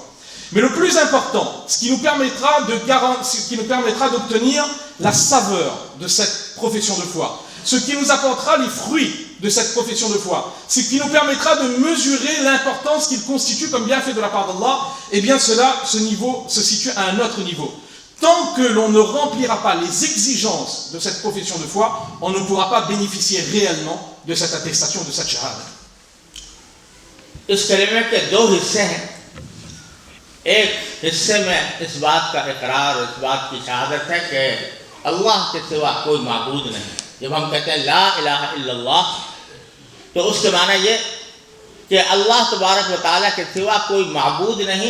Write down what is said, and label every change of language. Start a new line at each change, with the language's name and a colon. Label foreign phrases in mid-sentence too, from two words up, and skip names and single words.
French: Mais le plus important, ce qui nous permettra d'obtenir la saveur de cette profession de foi, ce qui nous apportera les fruits de cette profession de foi, ce qui nous permettra de mesurer l'importance qu'il constitue comme bienfait de la part d'Allah, eh bien ce niveau se situe à un autre niveau. Tant que l'on ne remplira pas les exigences de cette profession de foi, on ne pourra pas bénéficier réellement de cette attestation, de cette shahada.
Urdu: اس کلمے کے دو حصے ہیں. ایک حصے میں اس بات کا اقرار اور اس بات کی شہادت ہے کہ اللہ کے سوا کوئی معبود نہیں. جب ہم کہتے ہیں
Arabic: لا الہ الا اللہ
Urdu: تو اس کے معنی یہ کہ اللہ تبارک و تعالیٰ کے سوا کوئی معبود نہیں.